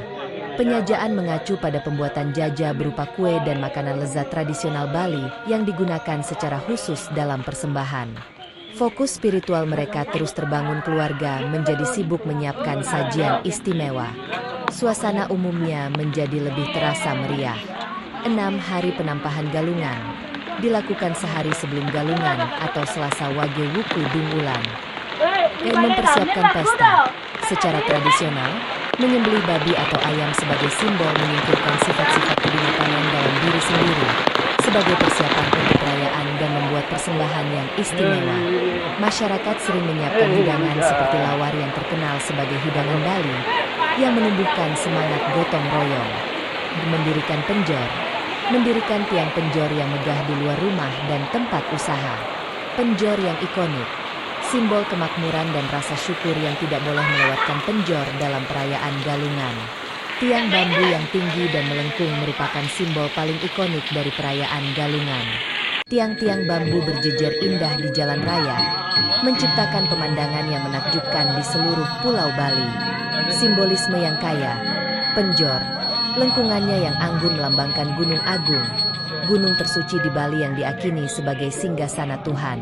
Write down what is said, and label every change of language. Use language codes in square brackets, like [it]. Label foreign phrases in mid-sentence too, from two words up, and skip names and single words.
[id] Penyajaan mengacu pada pembuatan jaja berupa kue dan makanan lezat tradisional Bali yang digunakan secara khusus dalam persembahan. Fokus spiritual mereka terus terbangun. Keluarga menjadi sibuk menyiapkan sajian istimewa. Suasana umumnya menjadi lebih terasa meriah. 6 hari penampahan galungan dilakukan sehari sebelum galungan atau Selasa Wage Wuku Dungulan. Mempersiapkan pesta secara tradisional, menyembelih babi atau ayam sebagai simbol menyingkirkan sifat-sifat kebinatang dalam diri sendiri, sebagai persiapan untuk perayaan dan membuat persembahan yang istimewa. Masyarakat sering menyiapkan hidangan seperti lawar yang terkenal sebagai hidangan Bali, yang menumbuhkan semangat gotong royong. Mendirikan tiang penjor yang megah di luar rumah dan tempat usaha. Penjor yang ikonik, simbol kemakmuran dan rasa syukur yang tidak boleh melewatkan penjor dalam perayaan galungan. Tiang bambu yang tinggi dan melengkung merupakan simbol paling ikonik dari perayaan galungan. Tiang-tiang bambu berjejer indah di jalan raya, menciptakan pemandangan yang menakjubkan di seluruh Pulau Bali. Simbolisme yang kaya, penjor, lengkungannya yang anggun melambangkan Gunung Agung, gunung tersuci di Bali yang diakini sebagai singgasana Tuhan.